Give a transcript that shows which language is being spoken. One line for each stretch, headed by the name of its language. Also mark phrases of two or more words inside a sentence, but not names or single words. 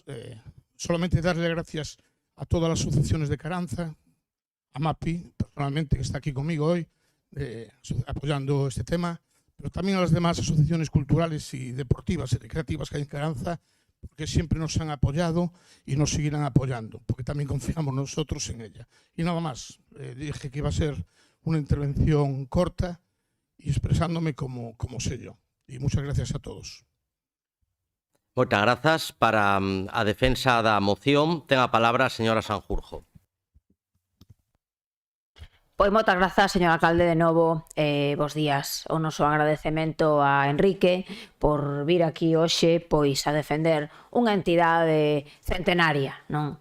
Spanish: Solamente darle gracias a todas las asociaciones de Caranza, a MAPI, personalmente, que está aquí conmigo hoy, apoyando este tema, pero también a las demás asociaciones culturales y deportivas y recreativas que hay en Caranza, porque siempre nos han apoyado y nos seguirán apoyando, porque también confiamos nosotros en ella. Y nada más, dije que iba a ser una intervención corta y expresándome como sé yo. Y muchas gracias a todos.
Galician: Moitas grazas. Para a defensa da moción, ten a palabra a señora Sanjurjo. Pois moitas grazas, señor alcalde, de novo. Bos días. O noso agradecemento a Enrique por vir aquí hoxe pois a defender unha entidade centenaria, non?